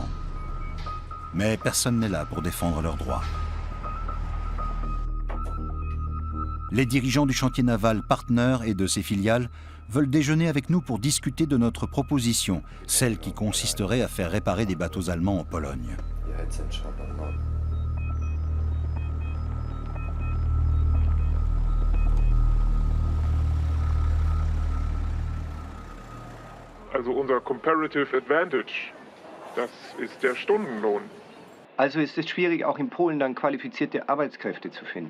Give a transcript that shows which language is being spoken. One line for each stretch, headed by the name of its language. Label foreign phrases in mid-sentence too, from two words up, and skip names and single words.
French: Mais personne n'est là pour défendre leurs droits. Les dirigeants du chantier naval Partner et de ses filiales veulent déjeuner avec nous pour discuter de notre proposition, celle qui consisterait à faire réparer des bateaux allemands en Pologne.
German: Also unser
English: comparative advantage,
German: das ist der Stundenlohn. Also ist es schwierig, auch in Polen dann qualifizierte Arbeitskräfte zu finden.